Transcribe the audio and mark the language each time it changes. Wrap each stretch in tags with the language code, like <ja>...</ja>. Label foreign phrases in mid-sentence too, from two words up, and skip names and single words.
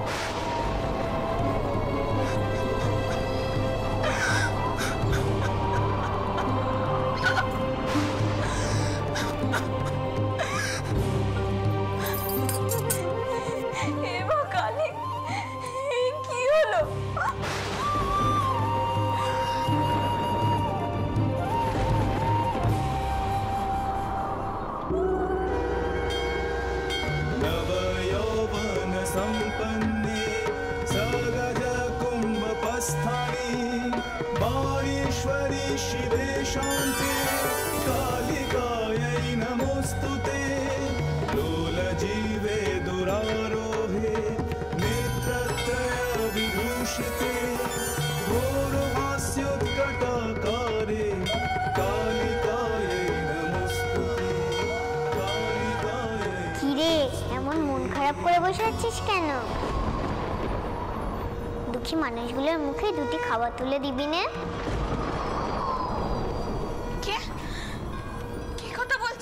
<bn>এবার কালী, এই কি হলো?</bn> <sa>नवयौवन सम्पन्ने सगज कुम्भपस्थानि वाणीश्वरी शिवे शान्ते कालिकायै नमोऽस्तुते लोलजीवे दुरारोहे नेत्रत्रय विभूषिते घोरहास्योत्कटाकारे कालिकायै नमोऽस्तुते कालिकायै।</sa> <bn>কিরে, এমন মন খারাপ করে বসে আছিস কেন? দুঃখী মানুষগুলোর মুখে দুটি খাবার তুলে দিবি না? কে কি কথা বলছে?</bn>